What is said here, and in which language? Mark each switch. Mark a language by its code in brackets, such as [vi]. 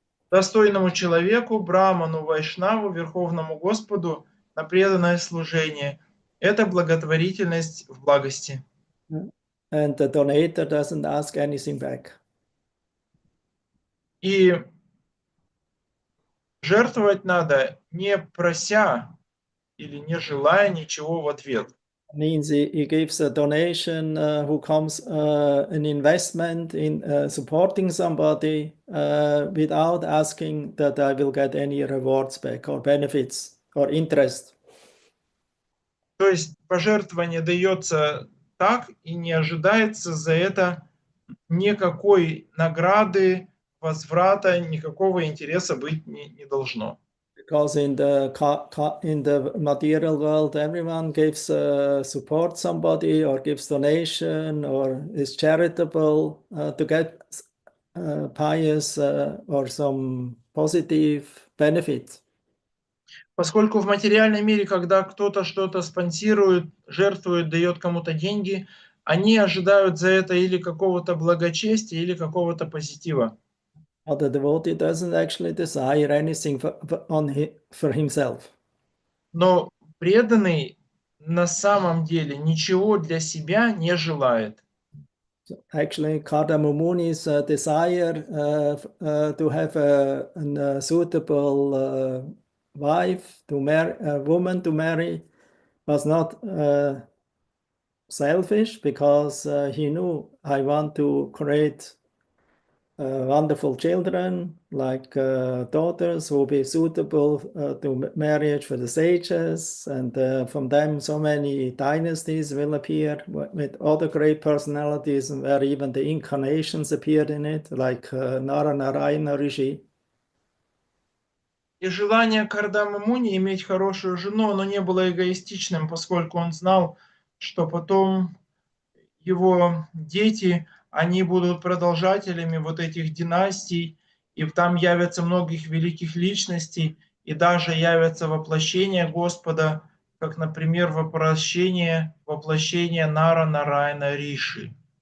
[ru] Достойному человеку, Браману, Вайшнаву, Верховному Господу на преданное служение. Это благотворительность в благости. [en] And the donator doesn't ask anything back. [ru] И жертвовать надо, не прося или не желая ничего в ответ. [en] Means he gives a donation who comes an investment in supporting somebody without asking that I will get any rewards back or benefits or interest. [ru] То есть пожертвование дается так и не ожидается за это никакой награды, возврата, никакого интереса быть не должно. [en] Because in the material world, everyone gives support somebody or gives donation or is charitable to get pious or some positive benefit. [ru] Поскольку в материальном мире, когда кто-то что-то спонсирует, жертвует, дает кому-то деньги, они ожидают за это или какого-то благочестия, или какого-то позитива. [en] But the devotee doesn't actually desire anything for himself. [ru] Но преданный на самом деле ничего для себя не желает. [en] So actually, Kardamы Muni's desire to have a suitable wife, to marry, a woman to marry, was not selfish, because he knew, I want to create wonderful children, like daughters who will be suitable to marriage for the sages, and from them so many dynasties will appear with other great personalities, and where even the incarnations appeared in it, like Narayana Rishi. [ru] И желание Кардамы Муни иметь хорошую жену, оно не было эгоистичным, поскольку он знал, что потом его дети, они будут продолжателями вот этих династий, и там явятся многих великих личностей, и даже явятся воплощения Господа, как, например, воплощение Нарайана Риши.